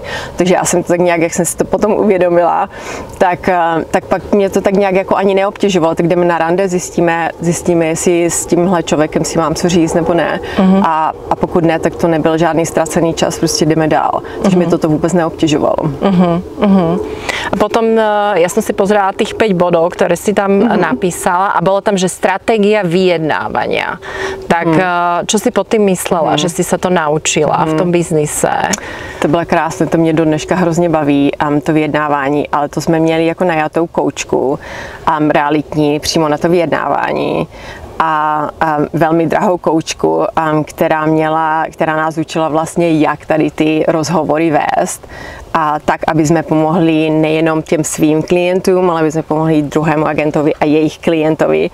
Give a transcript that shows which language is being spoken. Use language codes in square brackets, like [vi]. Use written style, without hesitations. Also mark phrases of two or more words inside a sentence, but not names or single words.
[cs] Takže já jsem to tak nějak, jak jsem si to potom uvědomila, tak pak mě to tak nějak jako ani neobtěžovalo, tak jdeme na rande, zjistíme, jestli s tímhle člověkem si mám co říct nebo ne a pokud ne, tak to nebyl žádný ztracený čas, prostě jdeme dál. Takže mě to vůbec neobtěžovalo. [sk] A potom ja som si pozerala tých 5 bodov, ktoré si tam napísala a bolo tam, že stratégia vyjednávania. Tak čo si pod tým myslela, že si sa to naučila v tom biznise? [cs] To bylo krásné, to mě do dneška hrozně baví, to vyjednávání, ale to jsme měli jako najatou koučku realitní přímo na to vyjednávání. A velmi drahou koučku, která nás učila vlastně, jak tady ty rozhovory vést a tak, aby jsme pomohli nejenom těm svým klientům, ale aby jsme pomohli druhému agentovi a jejich klientovi.